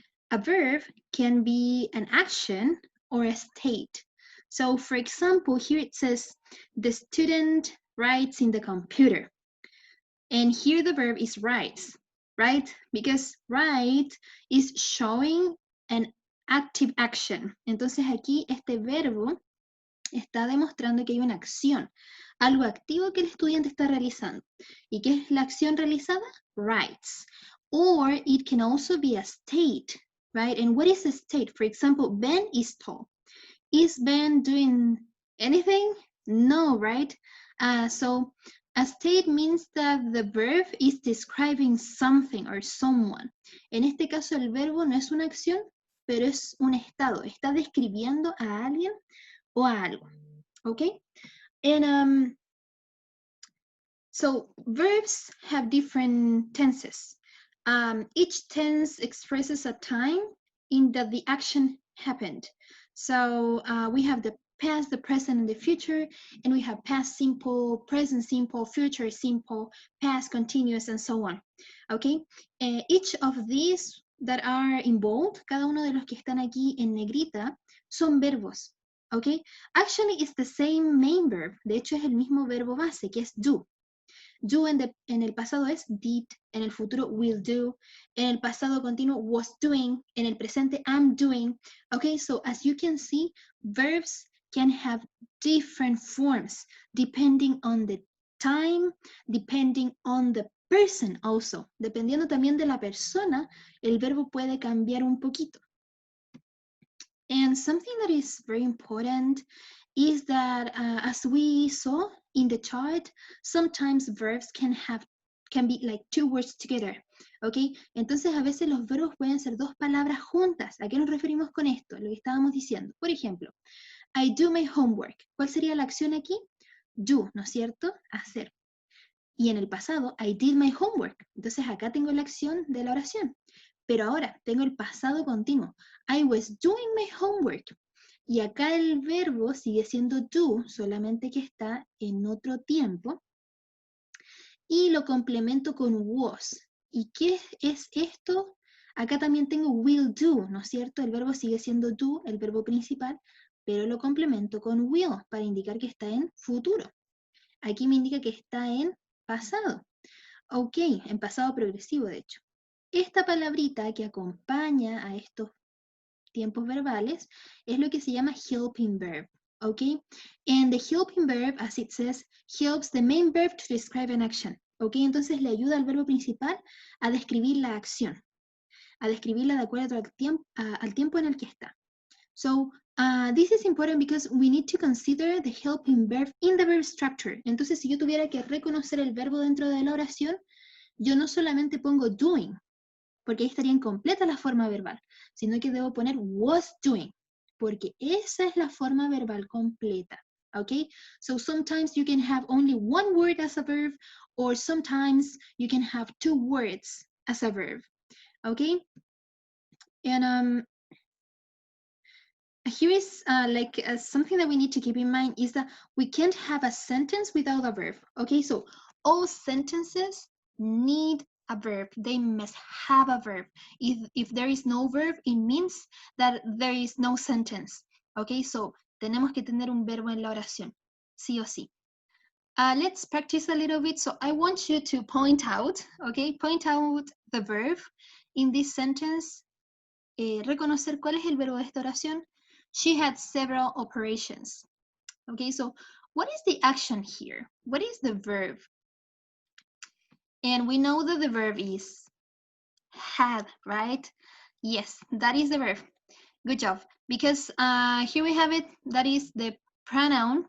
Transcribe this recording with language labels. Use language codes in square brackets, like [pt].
[en] A verb can be an action or a state. So, for example, here it says, the student writes in the computer. And here the verb is writes, right? Because write is showing an active action. [es] Entonces aquí este verbo está demostrando que hay una acción, algo activo que el estudiante está realizando. ¿Y qué es la acción realizada? [en] Writes. Or it can also be a state, right? And what is a state? For example, Ben is tall. Is Ben doing anything? No, right? So a state means that the verb is describing something or someone. [es] En este caso el verbo no es una acción, pero es un estado. Está describiendo a alguien o a algo. [en] Okay? And so verbs have different tenses. Each tense expresses a time in that the action happened. So we have the past, the present, and the future, and we have past simple, present simple, future simple, past continuous, and so on. Okay? [es] Each of these that are in bold, cada uno de los que están aquí en negrita, son verbos. [en] Okay? Actually, it's the same main verb. [es] De hecho, es el mismo verbo base, que es do. Do en el pasado es did, en el futuro will do, en el pasado continuo was doing, en el presente I'm doing. [en] Okay, so as you can see, verbs can have different forms depending on the time, depending on the person also. [es] Dependiendo también de la persona, el verbo puede cambiar un poquito. [en] And something that is very important is that as we saw in the chart, sometimes verbs can be like two words together, ¿ok? [es] Entonces a veces los verbos pueden ser dos palabras juntas. ¿A qué nos referimos con esto? Lo que estábamos diciendo. Por ejemplo, I do my homework. ¿Cuál sería la acción aquí? Do, ¿no es cierto? Hacer. Y en el pasado, I did my homework. Entonces acá tengo la acción de la oración. Pero ahora tengo el pasado continuo. I was doing my homework. Y acá el verbo sigue siendo do, solamente que está en otro tiempo. Y lo complemento con was. ¿Y qué es esto? Acá también tengo will do, ¿no es cierto? El verbo sigue siendo do, el verbo principal, pero lo complemento con will para indicar que está en futuro. Aquí me indica que está en pasado. Ok, en pasado progresivo, de hecho. Esta palabrita que acompaña a estos tiempos verbales es lo que se llama helping verb, okay? [en] And the helping verb, as it says, helps the main verb to describe an action, okay? [es] Entonces le ayuda al verbo principal a describir la acción, a describirla de acuerdo al tiempo en el que está. [en] So, this is important because we need to consider the helping verb in the verb structure. [es] Entonces, si yo tuviera que reconocer el verbo dentro de la oración, yo no solamente pongo doing, porque ahí estaría incompleta la forma verbal, sino que debo poner was doing, porque esa es la forma verbal completa. [en] Okay? So sometimes you can have only one word as a verb, or sometimes you can have two words as a verb. Okay? And here is something that we need to keep in mind is that we can't have a sentence without a verb. Okay? So all sentences need a verb. They must have a verb. If there is no verb, it means that there is no sentence. [es] Okay, so tenemos que tener un verbo en la oración, sí o sí. [en] Let's practice a little bit. So I want you to point out, okay, point out the verb in this sentence. [es] Reconocer cuál es el verbo de esta oración. [en] She had several operations. Okay, so what is the action here? What is the verb? And we know that the verb is had, right? Yes, that is the verb. Good job. Because here we have it, that is the pronoun.